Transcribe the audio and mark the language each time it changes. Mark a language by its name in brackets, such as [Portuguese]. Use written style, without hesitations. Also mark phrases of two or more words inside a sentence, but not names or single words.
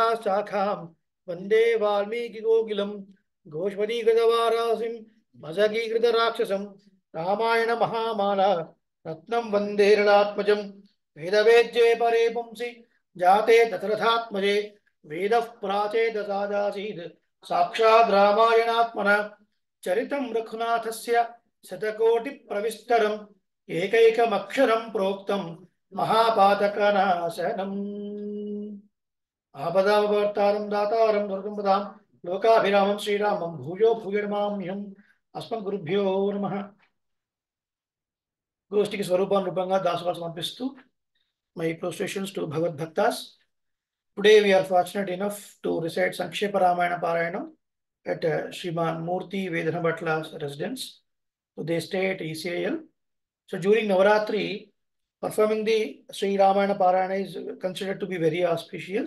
[Sanskrit] शाखां वन्दे वाल्मीकिकोकिलं गोष्पदीकृतवारासिं मजगीकृतराक्षसं रामायण महामाला रत्नं वन्दे रणात्मजं वेदवेद्ये परे पुंसि जाते दशरथात्मजे वेदः प्राचेदसादासीत् साक्षात् रामायणात्मना चरितं रघुनाथस्य शतकोटिप्रविस्तरम् एकैकमक्षरं प्रोक्तं महापातकनाशनम्। आपदामवर्तारं दातारं दुर्गम्पदां लोकाभिरामं श्रीरामं भूयो भूयो नमाम्यहम्। अस्मद्गुरुभ्यो नमः। [Telugu] गोष्ठिకి స్వరూపాన్ని రూపంగా దాసవాలు సమర్పిస్తూ [English] my prostrations to Bhagavad Bhaktas. Today we are fortunate enough to recite Sankshepa Ramayana Parayanam at Sriman Murthy Vedana Bhatla's residence. So they stay at ECIL. So during Navaratri, performing the Sri Ramayana Parayana is considered to be very auspicious.